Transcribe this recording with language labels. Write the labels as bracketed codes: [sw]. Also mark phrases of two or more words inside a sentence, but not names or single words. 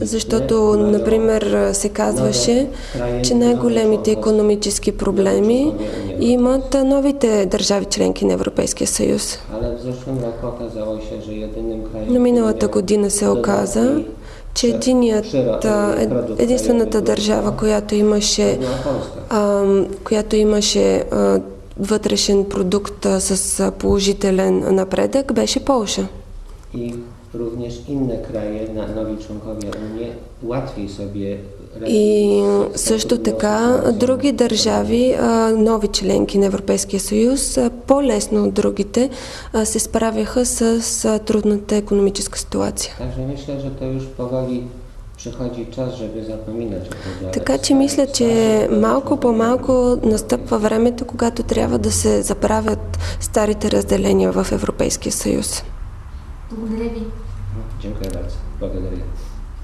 [bg] Защото, например, се казваше, че най-големите икономически проблеми имат новите държави членки на Европейския съюз. [pl] Ale w zeszłym roku okazało się, że jedynym krajem. [bg] Но миналата година се оказа, че единствената държава, която имаше вътрешен продукт с положителен напредък, беше Полша. [pl] I również inne kraje, nowi członkowie Unii, łatwiej sobie. [bg] И също така други държави, нови членки на Европейския съюз, по-лесно от другите се справяха с трудната икономическа ситуация. [pl] Także myślę, że to już powoli przychodzi czas, żeby zapominać o podziale. [bg] Така че мисля, че малко по малко настъпва времето, когато трябва да се забравят старите разделения в Европейския съюз. Благодаря ви. [pl] Dziękuję bardzo. [bg] Благодаря.